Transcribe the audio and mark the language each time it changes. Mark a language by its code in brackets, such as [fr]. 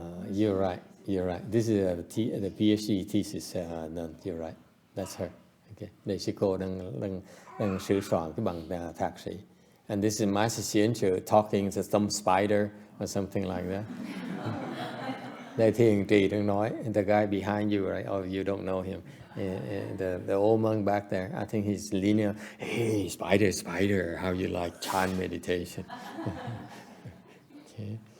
[en] You're right. This is the PhD thesis done. You're right. That's her. Okay. [vi] Đây sư cô đang sửa soạn cái bằng thạc sĩ. [en] And this is Master Xianchu talking to some spider or something like that. [vi] Đại Thiền Trì đang nói, [en] and the guy behind you, right? Oh, you don't know him. The old monk back there, I think he's leaning. Hey, spider, how you like Chan meditation? Okay.